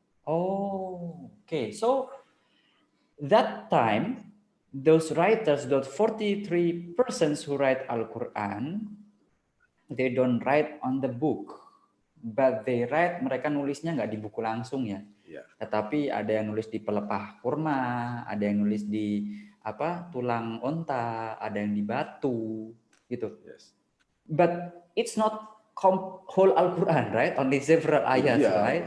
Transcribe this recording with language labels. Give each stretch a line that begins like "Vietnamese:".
English: Oh, okay. So that time, those writers, those 43 persons who write Al-Quran, they don't write on the book, but they write,
Indonesian: mereka nulisnya nggak di buku langsung ya. Tetapi ada yang nulis di pelepah kurma, ada yang nulis di tulang onta, ada yang di batu, gitu.
English: Yes. But it's not whole Al-Quran, right? Only several ayats, right?